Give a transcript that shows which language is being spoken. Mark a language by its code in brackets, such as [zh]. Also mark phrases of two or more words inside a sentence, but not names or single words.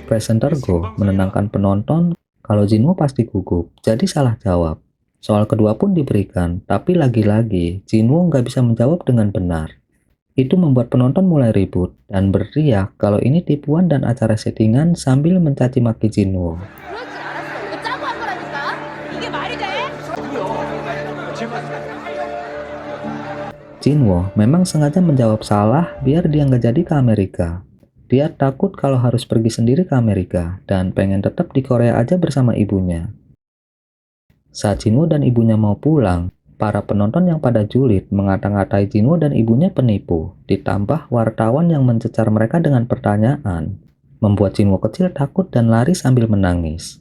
[id] Presenter Go menenangkan penonton kalau Jinwo pasti gugup, jadi salah jawab. Soal kedua pun diberikan, tapi lagi-lagi Jinwo nggak bisa menjawab dengan benar. Itu membuat penonton mulai ribut dan berteriak kalau ini tipuan dan acara settingan sambil mencaci maki Jinwo. [ko] 그러지 않았어. 이거 짜고 한 거라니까. 이게 말이 돼? [id] Jinwo memang sengaja menjawab salah biar dia nggak jadi ke Amerika. Dia takut kalau harus pergi sendiri ke Amerika dan pengen tetap di Korea aja bersama ibunya. Saat Jinwo dan ibunya mau pulang, para penonton yang pada julid mengata-ngatai Jinwo dan ibunya penipu, ditambah wartawan yang mencecar mereka dengan pertanyaan, membuat Jinwo kecil takut dan lari sambil menangis.